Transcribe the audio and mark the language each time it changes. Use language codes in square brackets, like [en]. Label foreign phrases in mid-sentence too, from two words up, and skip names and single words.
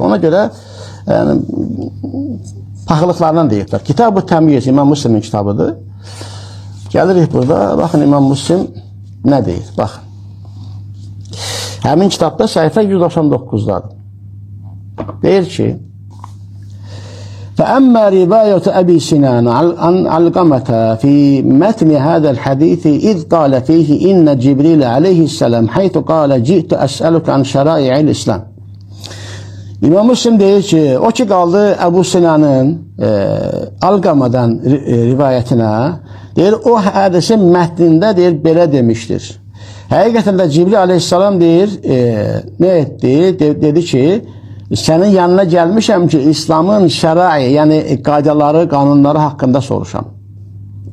[az] Ona görə fəxrlıqlarından deyiblər. Kitab-ı Təmyiz İmam Müslimin kitabıdır. Gəlirik burada. Baxın İmam Müslim nə deyir? Baxın. Həmin kitabda səhifə 199-dadır. Deyir ki, [ar] فأما رواية أبي سنان عن علقمة في متن هذا الحديث إذ قال فيه إن جبريل عليه السلام حيث قال جئت أسألك عن شرائع الإسلام. [az] İmam Müslim deyir ki, o ki qaldı Əbu Sinanın Alqamadan rivayətinə, deyir, o hədisin mətnində deyir, belə demişdir. Həqiqətən də Cibril aleyhissalam deyir, nə etdi? Dedi ki, sənin yanına gəlmişəm ki, İslamın şərai, yəni qaydaları, qanunları haqqında soruşam.